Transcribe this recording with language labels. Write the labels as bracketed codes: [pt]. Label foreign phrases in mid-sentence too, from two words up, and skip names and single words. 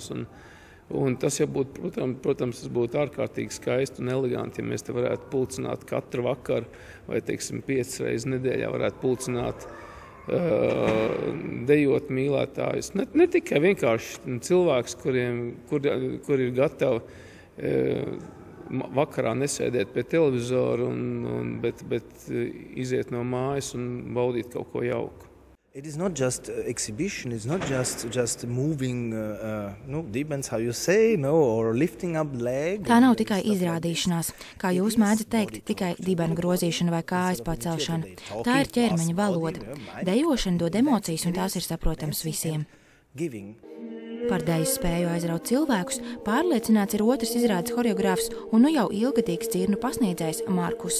[lv] Un tas jau būtu, protams, tas būtu ārkārtīgi skaisti un eleganti, ja mēs te varētu pulcināt katru vakaru vai, teiksim, 5 reizes nedēļā varētu pulcināt dejot mīlētājus. Ne tikai vienkārši cilvēks, kuri ir gatavi vakarā nesēdēt pie televizora, bet iziet no mājas un baudīt kaut ko jauku. [en] It is not just exhibition, it's not just moving dibens, how you say, or lifting up leg. [lv] Tā nav tikai izrādīšanās, kā jūs mēdzat teikt, tikai dibena grozīšana vai kājas pacelšana. Tā ir ķermeņa valoda. Dejošana dod emocijas un tās ir saprotams visiem. Par dejas spēju aizraut cilvēkus pārliecināts ir otrs izrādes horeogrāfs un nu jau ilgadīgs dzirnu pasniedzējs Markus.